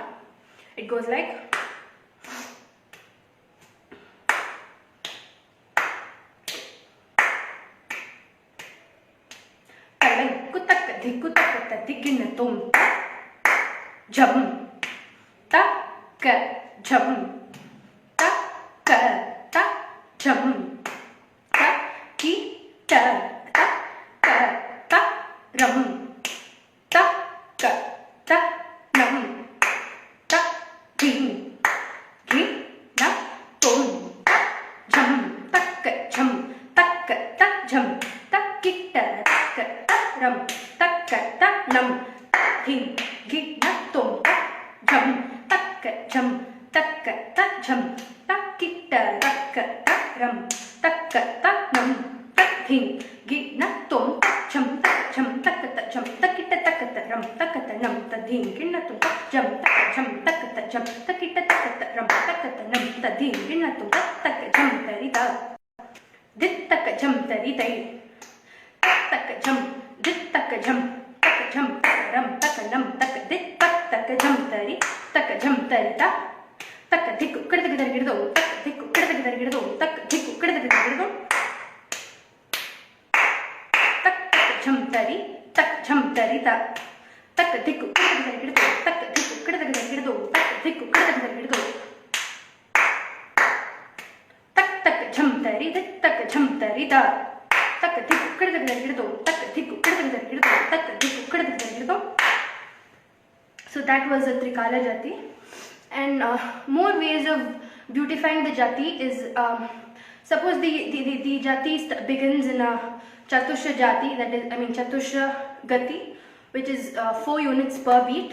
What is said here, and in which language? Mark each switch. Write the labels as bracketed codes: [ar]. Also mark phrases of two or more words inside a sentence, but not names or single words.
[en] It goes like Kum Jam Ta Ka Jam Ta Ka Ta Jam Ta Ki Ta Ta Ka Ta Ram Ta Ka Ta Nam Ta Gi Gi Na Tum Jam Ta Ka Jam Ta Ka Ta Jam Ta Ki Ta Ka Ta Ram Ta Ka Ta Nam Hi Gi Na Tum Jam Ta Ka Jam Ta Ka Ta Jam Ta Ki Ta Ka Ta Ram Ta Ka Ta Nam Ta Hi Gi Na Tum Jam Ta Jam Ta Ka Ta Jam Ta Ki Ta Ta Ka Ta Ram Ta Ka Ta Nam Ta Hi Gi Na Tum Jam Ta Ka Jam Ta Ka Ta Jam Ta Ki Ta Ta Ka Ta Ram Ta Ka Ta Nam Ta Hi Gi Na Tum Ta Ka Jam Ta Ri Ta Dit Ta Ka Jam Ta Ri Tai Ta Ka Jam Dit Ta Ka Jam Ta Ka Jam Ta Ka Ram Ta Ka Nam Ta Ka Dit Ta Ka Jam Ta Ri Ta Ka Jam Ta Ri Ta Ta Ka Dhikku Kada Kada Girdo Ta Ka Dhikku Kada Kada Girdo Ta Ka Dhikku Kada Kada Girdo Ta Ka Jam Ta Ri Ta Ka Jam Ta Ri Ta Ta Ka Dhikku Kada Kada Girdo Ta Ka Dhikku Kada Kada Girdo Ta Ka Dhikku Kada Kada Girdo Ta Ka Jam Ta Ri Ta Ka Jam Ta Ri Ta Ta Ka Dhikku Kada Kada Girdo Ta Ka Dhikku Kada Kada Girdo Ta Ka Dhikku Kada Kada Girdo. So that was a Trikala Jati. And more ways of beautifying the Jati is, suppose the Jati begins in a Chatusha Jati, that is, Chatusha Gati, which is 4 units per beat.